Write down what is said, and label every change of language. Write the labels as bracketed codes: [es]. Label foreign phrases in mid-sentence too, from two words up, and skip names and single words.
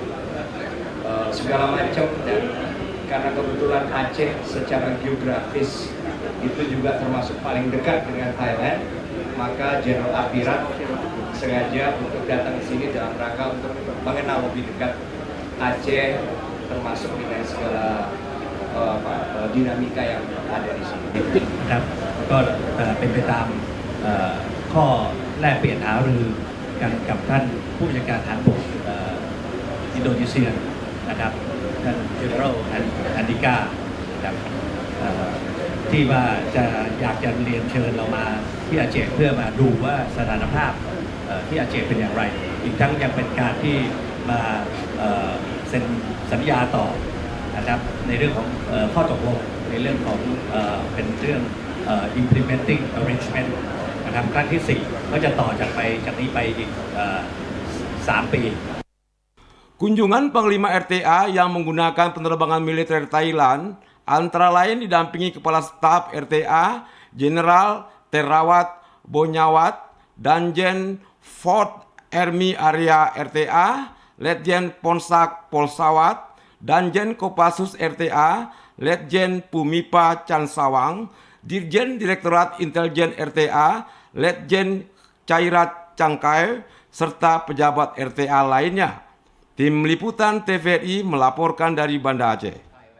[id] Segala macam, dan karena kebetulan Aceh secara geografis itu juga termasuk paling dekat dengan Thailand, maka Jenderal Apirat sengaja untuk datang ke sini dalam rangka untuk mengenal lebih dekat Aceh, termasuk dengan segala dinamika yang ada di sini. [th] ครับก็เป็นไปตามข้อแลกเปลี่ยนหารือกันกับท่านผู้บัญชาการฐานบกอินโดนีเซียนะครับ ท่านเจเนอเรลอันดิกานะครับที่ว่าจะอยากจะเรียนเชิญเรามาที่อาเจเพื่อมาดูว่าสถานภาพที่อาเจเป็นอย่างไรอีกทั้งยังเป็นการที่มาเซ็นสัญญาต่อนะครับในเรื่องของข้อตกลงในเรื่องของเป็นเรื่อง [en] implementing arrangement [th] นะครับครั้งที่4ก็จะต่อจากนี้ไปอีก3 ปี [id] Kunjungan Panglima RTA yang menggunakan penerbangan militer Thailand antara lain didampingi Kepala Staf RTA Jenderal Terawat Bonyawat, Danjen Fort Army Area RTA Letjen Ponsak Polsawat, Danjen Kopassus RTA Letjen Pumipa Chansawang, Dirjen Direktorat Intelijen RTA Letjen Cairat Cangkai, serta pejabat RTA lainnya. Tim Liputan TVRI melaporkan dari Banda Aceh.